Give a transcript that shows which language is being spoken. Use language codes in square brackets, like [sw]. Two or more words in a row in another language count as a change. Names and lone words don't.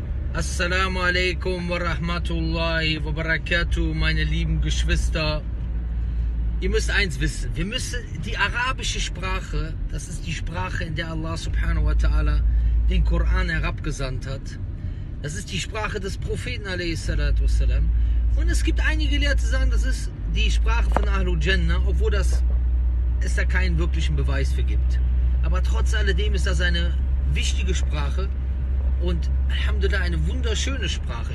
[ar] السلام عليكم ورحمة الله وبركاته, [de] meine lieben Geschwister. Ihr müsst eins wissen, wir müssen die arabische Sprache, das ist die Sprache, in der Allah [ar] سبحانه وتعالى [de] den Koran herabgesandt hat. Das ist die Sprache des Propheten a.s. Und es gibt einige Gelehrte, die sagen, das ist die Sprache von [ar] أهل الجنة, [de] obwohl es da keinen wirklichen Beweis für gibt. Aber trotz alledem ist das eine wichtige Sprache und alhamdulillah eine wunderschöne Sprache.